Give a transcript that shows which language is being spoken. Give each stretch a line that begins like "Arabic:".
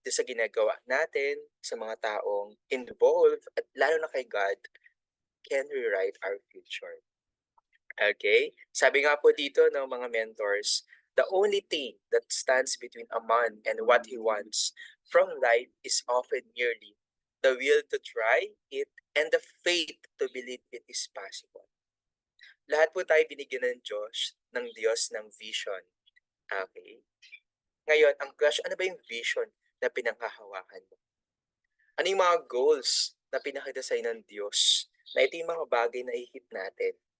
Filipino: Doon sa ginagawa natin, sa mga taong involved, at lalo na kay God,
English: can rewrite our future. Okay?
Filipino: Sabi nga po dito ng mga mentors,
English: the only thing that stands between a man and what he wants from life is often merely the will to try it, and the faith to believe it is possible.
Filipino: Lahat po tayo binigyan ng Diyos ng vision. Okay? Ngayon, ang question, ano ba yung vision na pinanghahawakan mo? Ano yung mga goals na pinakita sa'yo ng Diyos na ito yung mga bagay na i-hit natin?